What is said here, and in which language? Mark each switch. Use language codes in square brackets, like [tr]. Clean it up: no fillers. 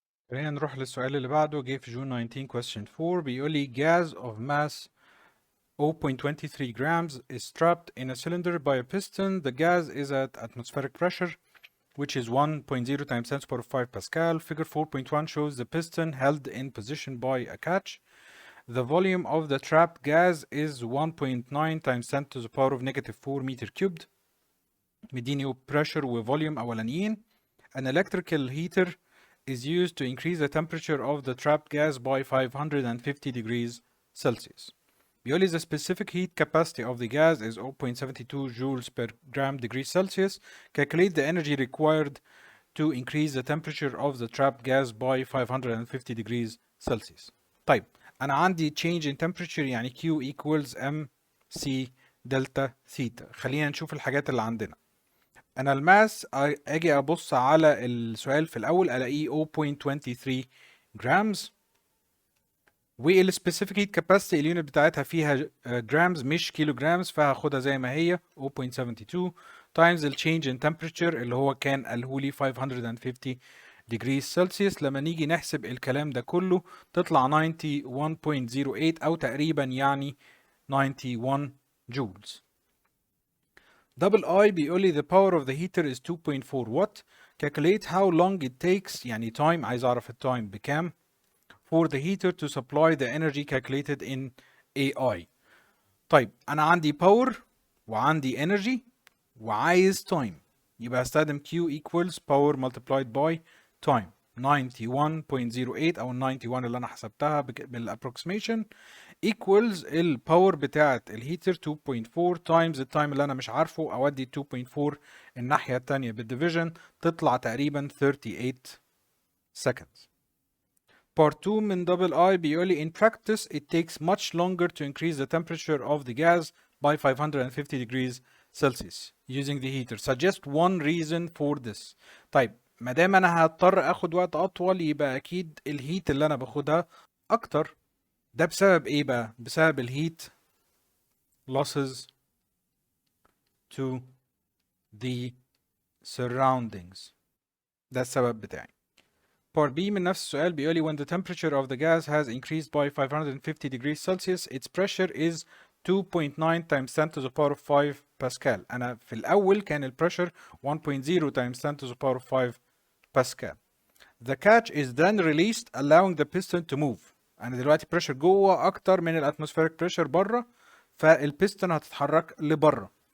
[ar] خلينا نروح للسؤال اللي بعده جه في جون [en] 19 question 4 [ar] بيقول لي [en] gas of mass 0.23 grams is trapped in a cylinder by a piston. The gas is at atmospheric pressure which is 1.0 times 10 to the power of 5 Pascal. Figure 4.1 shows the piston held in position by a catch. The volume of the trapped gas is 1.9 times 10 to the power of negative 4 meter cubed. [ar] مديني pressure و volume أولانيين. [en] An electrical heater is used to increase the temperature of the trapped gas by 550 degrees Celsius. [ar] بيقول لي [en] the specific heat capacity of the gas is 0.72 joules per gram degree Celsius. Calculate the energy required to increase the temperature of the trapped gas by 550 degrees Celsius. [ar] طيب أنا عندي [en] change in temperature يعني Q equals MC delta theta. [ar] خلينا نشوف الحاجات اللي عندنا. أنا الماس أجي أبص على السؤال في الأول ألاقيه 0.23 جرامز، والسبيسيفيك هيت كاباسيتي اليونت بتاعتها فيها جرامز مش كيلو جرامز، فهاخدها زي ما هي 0.72 تايمز التشينج ان تمبريتشر اللي هو كان قاله لي 550 ديجري سلسيوس. لما نيجي نحسب الكلام ده كله تطلع 91.08 او تقريبا يعني [en] 91 joules. double I [ar] بيقول لي [en] the power of the heater is 2.4 watt. calculate how long it takes يعني time، [ar] عايز اعرف التايم بكام [en] for the heater to supply the energy calculated in AI. [ar] طيب انا عندي power وعندي energy وعايز time، يبقى هستخدم [en] Q equals power multiplied by time [ar] 91.08 او 91 اللي انا حسبتها بالapproximation equals الباور بتاعت الهيتر 2.4 times التايم اللي انا مش عارفه، اودي 2.4 الناحية التانية بالديفيجن تطلع تقريبا [en] 38 seconds. Part 2 [ar] من double I بيقول لي [en] in practice it takes much longer to increase the temperature of the gas by 550 degrees Celsius using the heater. Suggest one reason for this. [ar] طيب ما دام انا هضطر اخد وقت اطول يبقى اكيد الهيت اللي انا باخدها اكتر. ده بسبب ايه بقى؟ بسبب الهيت [en] losses to the surroundings. [ar] ده السبب بتاعي. [en] Part B [ar] من نفس السؤال بيقول لي [en] when the temperature of the gas has increased by 550 degrees Celsius its pressure is 2.9 times 10 to the power of 5 Pascal. [ar] أنا في الأول كان البريشر [en] 1.0 times 10 to the power of 5 Pascal. The catch is then released allowing the piston to move. [ar] أنا دلوقتي بريشر جوه أكتر من الاتموسفيريك بريشر بره، فالبيستون هتتحرك لبره.